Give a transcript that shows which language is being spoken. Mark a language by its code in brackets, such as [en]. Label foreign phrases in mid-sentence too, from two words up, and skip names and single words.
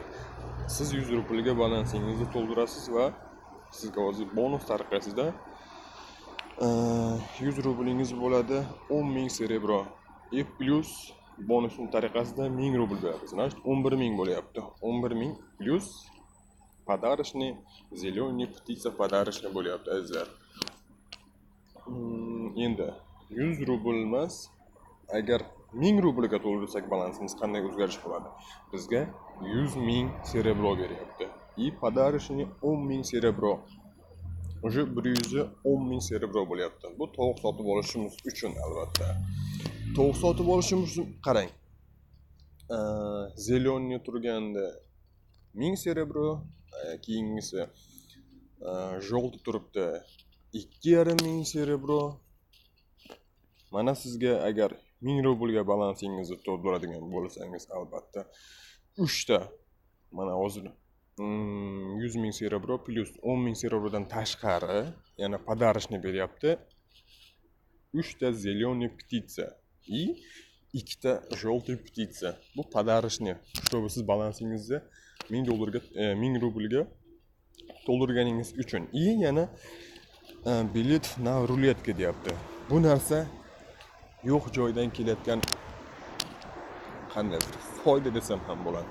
[uz] Siz 100 rublga balansingizni to'ldirasiz va sizga hozir bonus tariqasida 100 rublingiz bo'ladi, 10.000 serebro. Plus bonusning tariqasida 1000 rubl beradi. [ru] Значит, 11.000 bo'lyapti. 11.000 plus подарочный зеленый птица подарочный [uz] bo'lyapti azizlar. Endi 100 rubl emas, agar 1000 rublga to'ldirsak balansimiz qanday o'zgarish bo'ladi? Bizga 100.000 serebro beryapti. [ru] И подарочный 10.000 serebro. Уже 110.000 serebro bo'lyapti. [uz] Bu tovuq sotib olishimiz uchun albatta. Tovuq sotib olishimiz uchun qarang. Zeleniy turganda 1000 serebro, keyingisi желтый turibdi 2.500 serebro. Mana sizga agar 1000 rublga balansingizni to'ldiradigan bo'lsangiz albatta 3 ta mana hozir 100.000 serebro plus 10.000 serebrodan tashqari yana подарочный beryapti. [ru] 3 ta зеленый птица и 2 ta желтый птица. [uz] Bu подарочный. Чтобы siz balansingizni 1000 rublga to'ldirganingiz uchun. [ru] И yana билет на рулетка deyapti. [uz] Bu narsa yo'q joydan kelayotgan qanday foyda desam ham bo'ladi.